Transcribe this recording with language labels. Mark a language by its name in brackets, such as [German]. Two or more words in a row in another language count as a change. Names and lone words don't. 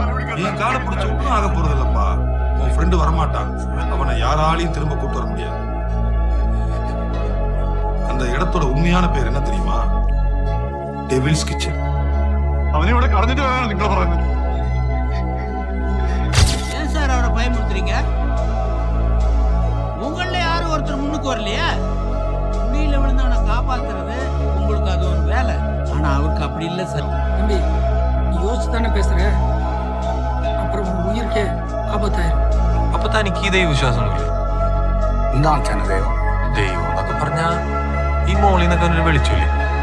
[Tamil] நீ காலை பிடிச்ச ஒன்றும் ஆக போறது இல்லப்பா. உன் ஃப்ரெண்டு வரமாட்டான். அவனை யாராலையும் திரும்ப கூட்டு வர முடியாது. அந்த இடத்தோட உண்மையான பேர் என்ன தெரியுமா? டெவில்ஸ் கிச்சன். [Malayalam] അവനെ ഇവിടെ കളഞ്ഞിട്ട് വേണം നിങ്ങൾ പറയുന്നത്. [Tamil] ஏன் சார் அவரை பயமுறுத்துறீங்க? உங்கள யாரும் ஒருத்தர் முன்னுக்கு வரலையா? குழியில விழுந்து அவனை காப்பாத்துறது உங்களுக்கு அது ஒரு வேலை. ஆனா அவருக்கு அப்படி இல்லை சார். தம்பி, நீ யோசிச்சு தானே பேசுற. அப்புறம் உன் உயிருக்கே ആപത്തായിരുന്നു. [Malayalam] അപ്പൊ തനിക്ക് ഈ ദൈവവിശ്വാസമൊന്നുമില്ലേ? എന്താണ് ദൈവം? ദൈവം എന്നൊക്കെ പറഞ്ഞാ ഈ മോളിൽ നിന്നൊക്കെ ഒരു വെളിച്ചില്ലേ?